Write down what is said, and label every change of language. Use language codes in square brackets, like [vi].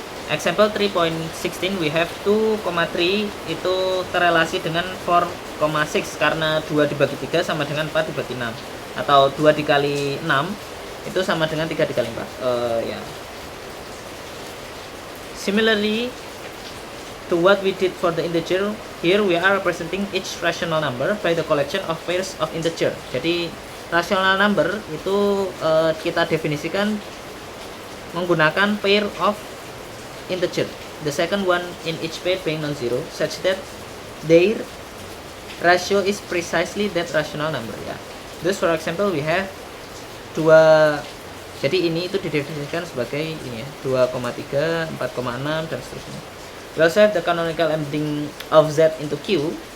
[en] Example 3.16, we have [id] 2,3 itu terrelasi dengan 4,6 karena 2 dibagi 3 sama dengan 4 dibagi 6, atau 2 dikali 6 itu sama dengan 3 dikali 4 ya. [en] Similarly to what we did for the integer, here we are representing each rational number by the collection of pairs of integer. [id] Jadi rational number itu kita definisikan menggunakan [en] pair of integer, the second one in each pair being non-zero, such that their ratio is precisely that rational number [id] ya. [en] Thus for example we have [id] dua, jadi ini itu didefinisikan sebagai ini ya, 2,3, 4,6 dan seterusnya. [en] We also have the canonical embedding of Z into Q.